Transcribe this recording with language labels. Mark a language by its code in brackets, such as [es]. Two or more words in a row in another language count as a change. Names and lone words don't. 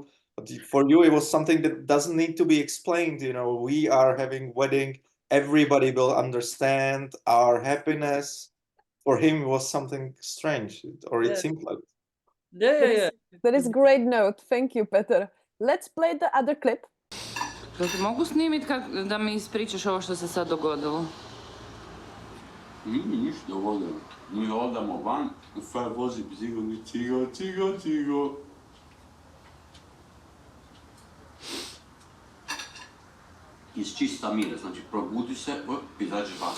[en] But for you, it was something that doesn't need to be explained. You know, we are having wedding, everybody will understand our happiness. For him, it was something strange, or it seemed like. Yeah. That is great note. Thank you, Petr. Let's play the other clip. [hr] Mogu snimiti da mi ispričaš ovo što se sad dogodilo? Nije mi ništa dogodilo. Mi odamo van, Faj vozi cigo. Iz čista mira, znači probudi se, izađeš van.